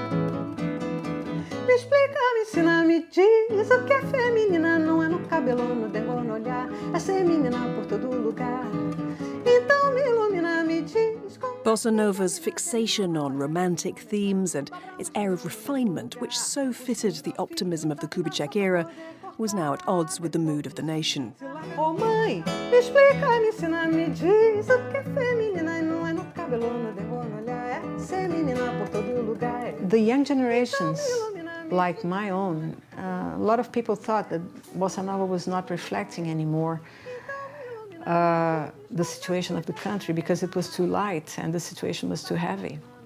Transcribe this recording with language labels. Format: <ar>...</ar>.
<pt>Me explica, me ensina, me diz o que é feminina. Não é no cabelo, no dengo, no olhar. É ser menina por todo lugar. Então me ilumina, me diz.</pt> <en>Bossa Nova's fixation on romantic themes and its air of refinement, which so fitted the optimism of the Kubitschek era, was now at odds with the mood of the nation.</en> <pt>Oh mãe, me explica, me ensina, me diz o que é feminina. Não é no cabelo, no dengo, no olhar. É ser menina por todo lugar.</pt> <en>The young generations, like my own, a lot of people thought that Bossa Nova was not reflecting anymore the situation of the country because it was too light and the situation was too heavy.</en>